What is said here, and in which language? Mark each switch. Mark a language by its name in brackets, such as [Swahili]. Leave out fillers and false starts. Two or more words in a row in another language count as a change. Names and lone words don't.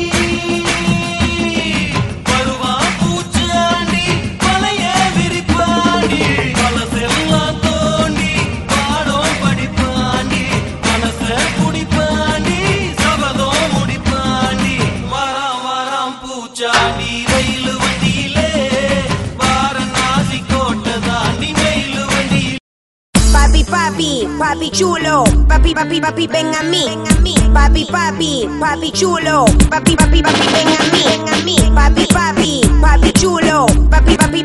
[Tamil] வருவா பூச்சாண்டி வலைய விரிப்பாண்டி பழசெல்லாம் தோண்டி பாடம் படிப்பாண்டி மனச குடிப்பாண்டி சபதம் முடிப்பாண்டி வராம் வராம் பூச்சாண்டி ரயிலு வண்டியிலே வாரணாசி கோட்டை தாண்டி மெயிலு வண்டியிலே [Spanish] Papi, papi, papi chulo, papi, papi, papi, ven a mí, papi, papi, papi chulo, papi, papi, papi, ven a mí, papi, papi, papi chulo, papi,